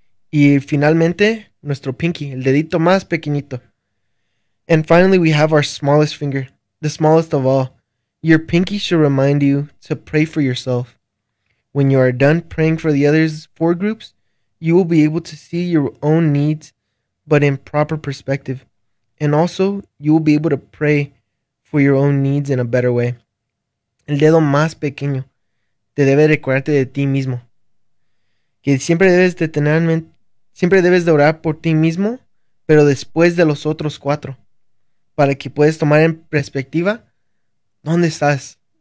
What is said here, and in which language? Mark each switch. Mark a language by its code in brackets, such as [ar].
[es] Y finalmente, nuestro pinky, el dedito más pequeñito. [en] And finally, we have our smallest finger, the smallest of all. Your pinky should remind you to pray for yourself. When you are done praying for the others four groups, you will be able to see your own needs, but in proper perspective. And also, you will be able to pray for your own needs in a better way. [es] El dedo más pequeño te debe recordarte de ti mismo. Que siempre debes de tener en mente. Siempre debes de orar por ti mismo, pero después de los otros cuatro, para que puedas tomar en perspectiva dónde estás.